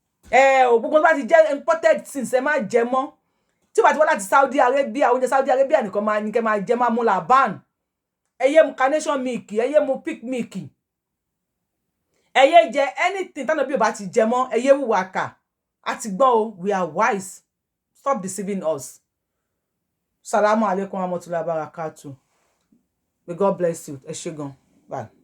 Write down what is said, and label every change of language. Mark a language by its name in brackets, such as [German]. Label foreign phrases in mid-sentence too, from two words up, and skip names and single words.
[Yoruba] Ẹ ò, gbogbo tó bá ti jẹ [English] imported things, [Yoruba] ẹ má jẹ mọ́. Tí ó bá ti wá láti Saudi Arabia, oúnjẹ Saudi Arabia nìkan máa ní kẹ́ máa jẹ, máa mu Laban. Ẹ yé mu Carnation milk, ẹ yé mu Peak milk. Ẹ yé jẹ anything tánà bí ò bá ti jẹ mọ́, ẹ yé hùwà kà. A ti gbọ́n o, [English] we are wise. Stop deceiving us. [Arabic] السلام عليكم ورحمة الله وبركاته. [English] May God bless you. [Yoruba] Ẹ ṣé gan. Bye.